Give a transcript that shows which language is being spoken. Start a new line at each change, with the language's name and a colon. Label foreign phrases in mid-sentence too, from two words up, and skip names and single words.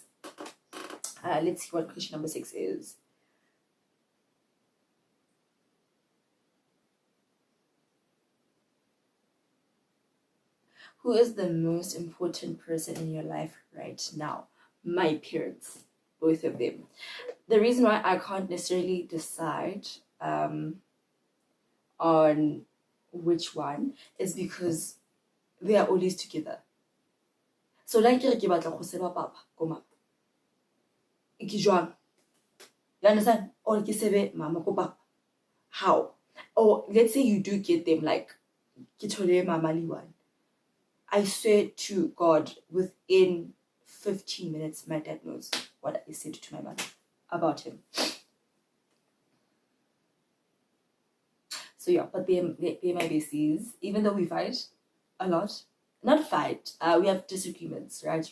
English: Let's see what question number 6 is. Who is the most important person in your life right now? My parents, both of them. The reason why I can't necessarily decide on which one is because they are always together. So like
Southern Sotho: ke batla go seba papa ko mama. Ke jwang?
English: You understand?
Southern Sotho: Or ke sebe mama ko papa.
English: How? Or let's say you do get them like
Southern Sotho: ke thole mama
English: li one. I swear to God, within 15 minutes, my dad knows what I said to my mother about him. So yeah, but they're my besties. Even though we fight a lot, not fight, we have disagreements, right?